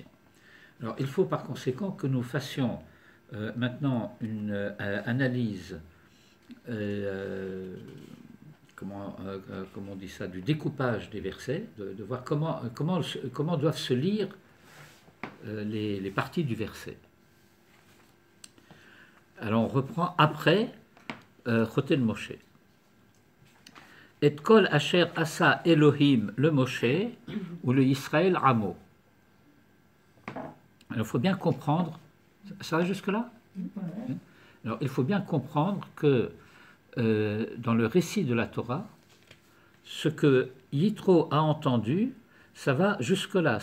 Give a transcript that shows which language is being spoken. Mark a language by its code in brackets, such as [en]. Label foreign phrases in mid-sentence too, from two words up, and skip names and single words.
[fr] Alors, il faut par conséquent que nous fassions maintenant une analyse, comment on dit ça, du découpage des versets, de voir comment doivent se lire les parties du verset. Alors, on reprend après [he] חותן משה. את כל אשר עשה אלהים למשה ולישראל עמו. Alors, il faut bien comprendre, ça va jusque-là? Alors, il faut bien comprendre que dans le récit de la Torah, ce que Yitro a entendu, ça va jusque-là.